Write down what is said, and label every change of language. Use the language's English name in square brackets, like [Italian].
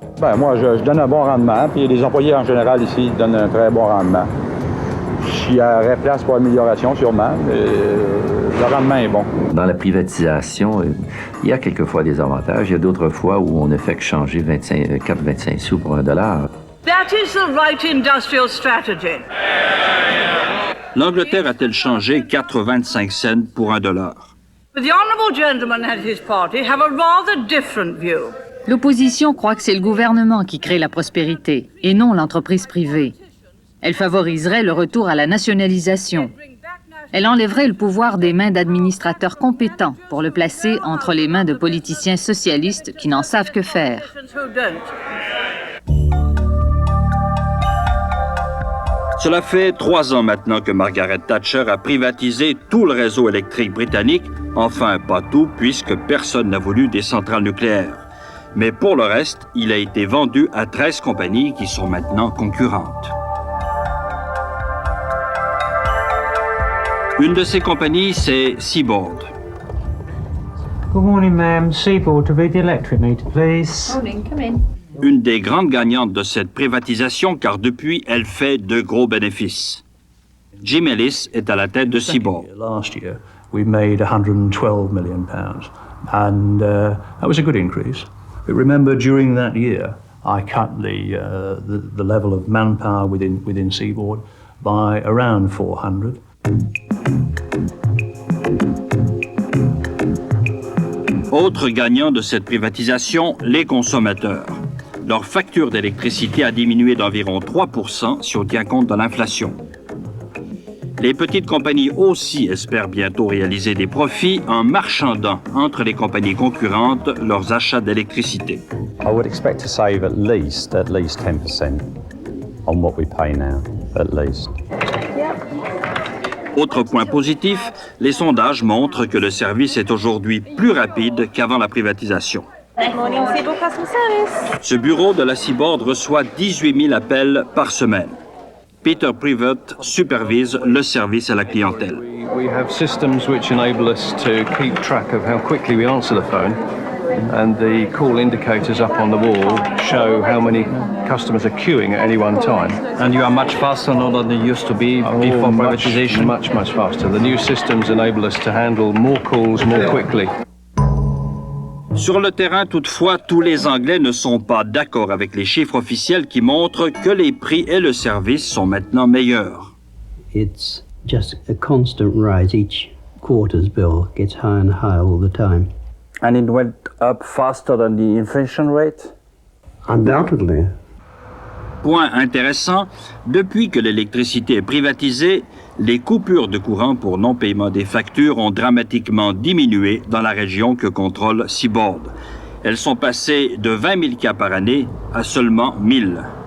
[French] Ben, moi, je donne un bon rendement, puis les employés en général ici donnent un très bon rendement. Il y aurait place pour amélioration, sûrement, mais le rendement est bon. Dans la privatisation, il y a quelquefois des avantages. Il y a d'autres fois où on ne fait que changer 4,25 sous pour $1. [English] That is the right industrial strategy. [French] L'Angleterre a-t-elle changé 4,25 cents pour $1? [English] But the honourable gentleman and his party have a rather different view. [French] L'opposition croit que c'est le gouvernement qui crée la prospérité et non l'entreprise privée. Elle favoriserait le retour à la nationalisation. Elle enlèverait le pouvoir des mains d'administrateurs compétents pour le placer entre les mains de politiciens socialistes qui n'en savent que faire. Cela fait 3 ans maintenant que Margaret Thatcher a privatisé tout le réseau électrique britannique. Enfin, pas tout, puisque personne n'a voulu des centrales nucléaires. Mais pour le reste, il a été vendu à 13 compagnies qui sont maintenant concurrentes. Une de ces compagnies, c'est Seaboard. [English] Good morning, ma'am. Seaboard to read the electric meter, please. Morning, come in. [French] Une des grandes gagnantes de cette privatisation, car depuis, elle fait de gros bénéfices. Jim Ellis est à la tête de Seaboard. [English] Last year, we made £112 million, and that was a good increase. But remember, during that year, I cut the level of manpower within Seaboard by around 400. [French] Autre gagnant de cette privatisation, les consommateurs. Leur facture d'électricité a diminué d'environ 3% si on tient compte de l'inflation. Les petites compagnies aussi espèrent bientôt réaliser des profits en marchandant entre les compagnies concurrentes leurs achats d'électricité. [English] I would expect to save at least 10% on what we pay now, at least. [French] Autre point positif, les sondages montrent que le service est aujourd'hui plus rapide qu'avant la privatisation. [English] Morning, Seaboard Customer Service. [French] Ce bureau de la Seaboard reçoit 18 000 appels par semaine. Peter Privet supervise le service à la clientèle. [English] We have systems which enable us to keep track of how quickly we answer the phone and the call indicators up on the wall show how many customers are queuing at any one time. And you are much faster now than you used to be before privatization? Much faster. The new systems enable us to handle more calls more quickly. [French] Sur le terrain, toutefois, tous les Anglais ne sont pas d'accord avec les chiffres officiels qui montrent que les prix et le service sont maintenant meilleurs. [English] It's just a constant rise. Each quarter's bill gets higher and higher all the time. And it went up faster than the inflation rate? Undoubtedly. [French] Point intéressant, depuis que l'électricité est privatisée, les coupures de courant pour non-paiement des factures ont dramatiquement diminué dans la région que contrôle Seaboard. Elles sont passées de 20 000 cas par année à seulement 1000.